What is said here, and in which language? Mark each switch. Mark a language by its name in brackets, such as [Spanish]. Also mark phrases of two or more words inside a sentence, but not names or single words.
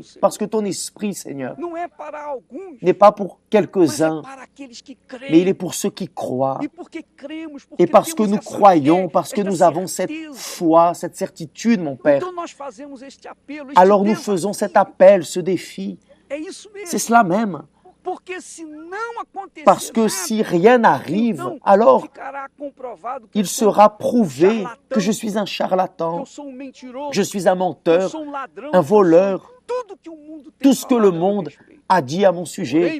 [French] Parce que ton esprit, Seigneur, [Portuguese] Não é para alguns, [French] n'est pas pour [Portuguese] mas é [French] quelques-uns, [Portuguese] para aqueles que [French] mais il est [Portuguese] creem. [French] pour ceux qui croient. [Portuguese] E porque cremos, porque [French] Et parce que [Portuguese] temos [French] nous [Portuguese] essa [French] croyons, [Portuguese] fé, [French] parce que [Portuguese] esta [French] nous avons cette [Portuguese] certeza. [French] foi, cette certitude, mon Père, [Portuguese] Então nós fazemos este apelo, este [French] alors nous [Portuguese] desafio. [French] faisons cet appel, ce défi. [Portuguese] É isso mesmo. [French] C'est cela même. Parce que si rien n'arrive, alors il sera prouvé que je suis un charlatan, je suis un menteur, un voleur, tout ce que le monde a dit à mon sujet.